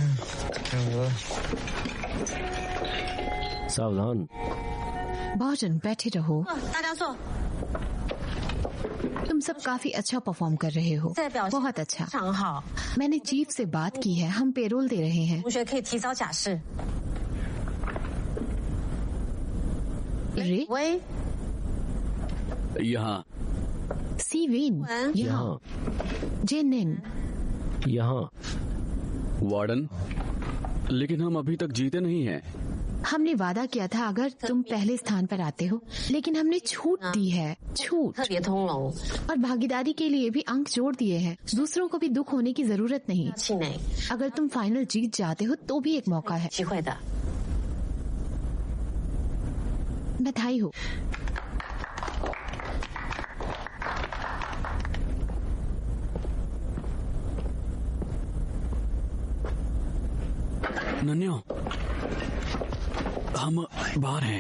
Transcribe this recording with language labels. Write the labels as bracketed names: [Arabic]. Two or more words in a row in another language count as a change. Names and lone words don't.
[Hindi] सावधान। भोजन बैठे रहो। [Chinese] 大家坐， [Hindi] तुम सब काफी अच्छा परफॉर्म कर रहे हो। [Chinese] 这表现 [Hindi] बहुत अच्छा। [Chinese] 非常好， [Hindi] मैंने चीफ से बात की है, हम पेरोल दे रहे हैं। [Chinese] 同学可以提早假释。 [Hindi] रे, [Chinese] 喂， [Hindi] यहाँ सीवेन, यहाँ, यहाँ, जेनिन, यहाँ। वार्डन, लेकिन हम अभी तक जीते नहीं हैं। हमने वादा किया था अगर तुम पहले स्थान पर आते हो, लेकिन हमने छूट दी है। छूट [Chinese] 特别通融， [Hindi] और भागीदारी के लिए भी अंक जोड़ दिए हैं। दूसरों को भी दुख होने की जरूरत नहीं। [Chinese] 气馁， [Hindi] अगर तुम फाइनल जीत जाते हो तो भी एक मौका है। [Chinese] 机会的。 [Hindi] बधाई हो। नन्यो, हम बाहर हैं।